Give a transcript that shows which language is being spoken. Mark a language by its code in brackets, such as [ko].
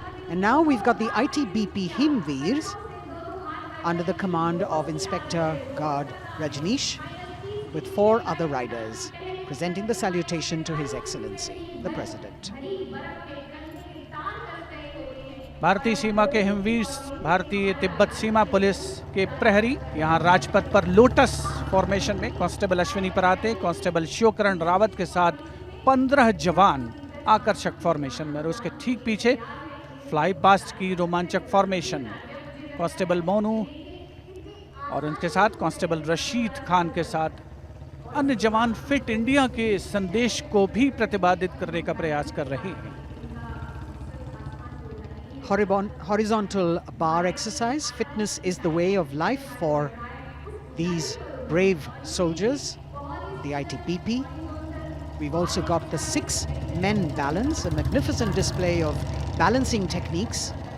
[en] And now we've got the ITBP Himveers under the command of Inspector Guard Rajneesh with 4 other riders presenting the salutation to His Excellency, the President. [hi] भारतीय सीमा के हिमवीर, भारतीय तिब्बत सीमा police के प्रहरी यहाँ राजपथ पर lotus formation में constable Ashwini पराते, constable Shivkaran Rawat के साथ 15 जवान आकर्षक फॉर्मेशन में, और उसके ठीक पीछे फ्लाई पास्ट की रोमांचक फॉर्मेशन कांस्टेबल मोनू और उनके साथ कांस्टेबल रशीद खान के साथ अन्य जवान फिट इंडिया के संदेश को भी प्रतिपादित करने का प्रयास कर रहे हैं। [en] Horizontal bar exercise. Fitness is the way of life for these brave soldiers, the ITBP. We've also got the 6 men balance, a magnificent display of balancing techniques.